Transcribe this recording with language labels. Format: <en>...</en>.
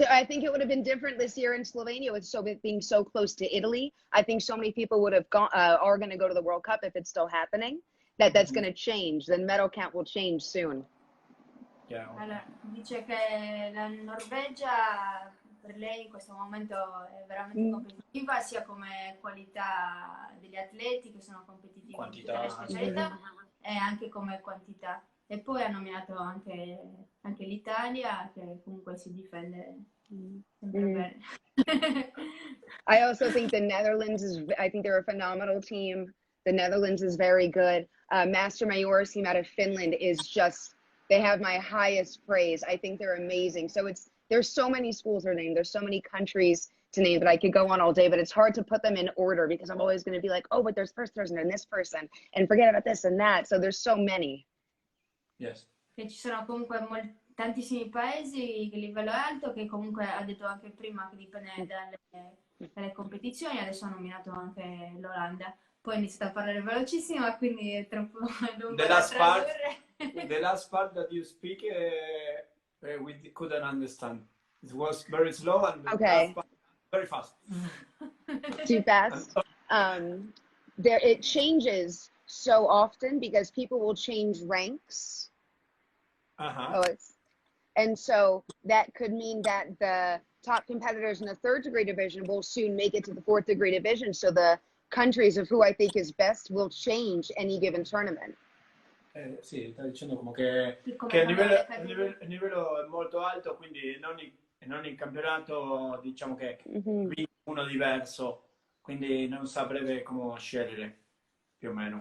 <en>I think it would have been different this year in Slovenia with being so close to Italy. I think so many people would have gone, are going to go to the World Cup if it's still happening. That's going to change. The medal count will change soon. Yeah.</en> <it>Allora, dice che la Norvegia per lei in questo momento è veramente competitiva, sia come qualità degli atleti che sono competitivi in tutte le specialità, e anche come quantità. E poi ha nominato anche l'Italia, che comunque si difende sempre bene.</it> <en>I also think the Netherlands I think they're a phenomenal team. The Netherlands is very good. Master Mayor's team out of Finland is just, they have my highest praise. I think they're amazing. So there's so many schools to name. There's so many countries to name that I could go on all day, but it's hard to put them in order because I'm always going to be like, oh, but there's first person and this person and forget about this and that. So there's so many. Yes.</en> <it>Che ci sono comunque tantissimi paesi che livello è alto, che comunque ha detto anche prima che dipende dalle competizioni. Adesso ha nominato anche l'Olanda. Poi ha iniziato a parlare velocissimo, quindi è troppo lungo da tradurre.</it> <en>The last part that you speak, we couldn't understand. It was very slow and the last part very fast. Too fast. It changes so often because people will change ranks. And so that could mean that the top competitors in the 3rd degree division will soon make it to the 4th degree division. So the countries of who I think is best will change any given tournament.</en> <it>Sì, sta dicendo come che il livello è molto alto, quindi in ogni campionato diciamo che vince uno diverso, quindi non saprebbe come scegliere più o meno.</it>